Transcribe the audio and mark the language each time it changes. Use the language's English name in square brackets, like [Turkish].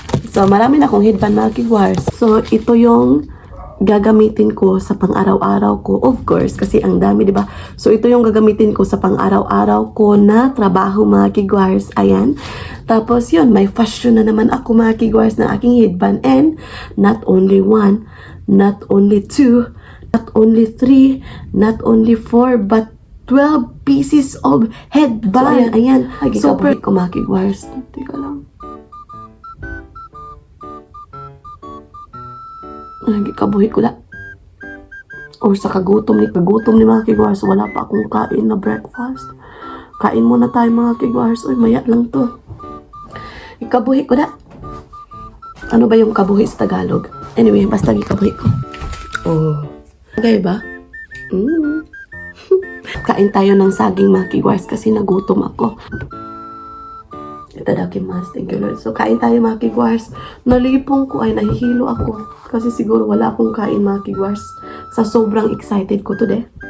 [Filipino] So, marami na akong headband mga kigwahers. So, ito yung gagamitin ko sa pang-araw-araw ko. Of course, kasi ang dami, di ba? So, ito yung gagamitin ko sa pang-araw-araw ko na trabaho mga kigwahers. Ayan. Tapos, yun, may fashion na naman ako mga kigwahers ng aking headband. [English] And, not only one, not only two, not only three, not only four, but 12 pieces of headband. So, ayan. [Filipino] Super. Ko mga kigwahers. Teka lang. Kabuhi ko la. Or sa kagutom ni mga kigwahers, wala pa akong kain na breakfast. Kain muna tayo mga kigwahers. Uy, maya lang to. Ikabuhi ko la. Ano ba yung kabuhi sa Tagalog? Anyway, basta ikabuhi ko. Oh. Okay ba? Kain tayo ng saging mga kigwahers kasi nagutom ako. Itadakimasu. Thank you, Lord. So, kain tayo mga kigwahers. Nalipong ko ay nahihilo ako. Kasi siguro wala akong kain mga kigwahers. Sa sobrang excited ko today.